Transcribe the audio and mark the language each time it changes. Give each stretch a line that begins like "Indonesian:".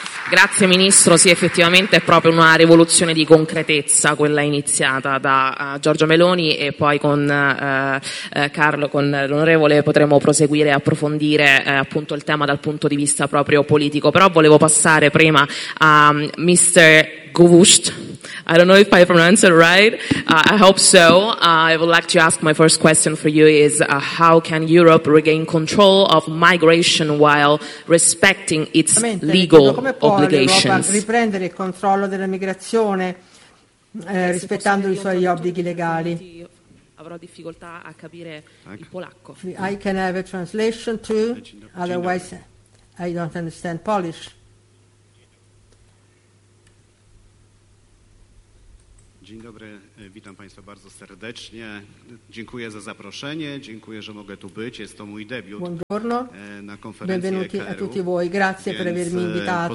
Italian: Grazie Ministro, sì, effettivamente è proprio una rivoluzione di concretezza quella iniziata da Giorgia Meloni, e poi con Carlo, con l'Onorevole, potremo proseguire e approfondire appunto il tema dal punto di vista proprio politico. Però volevo passare prima a Mr. Gvozd.
English: I don't know if I pronounce it right. I hope so. I would like to ask my first question for you is, how can Europe regain control of migration while respecting its legal obligations?
Italian: Come può l'Europa riprendere il controllo della migrazione rispettando i suoi obblighi legali? avrò difficoltà a capire il polacco.
English: I can have a translation too, otherwise I don't understand Polish.
Polish: Dzień dobry, witam Państwa bardzo serdecznie. Dziękuję za zaproszenie, dziękuję, że mogę tu być. Jest to mój debiut
Italian: buongiorno
Polish: na konferencji EKR-u.
Italian: Benvenuti a tutti voi, grazie per avermi invitato.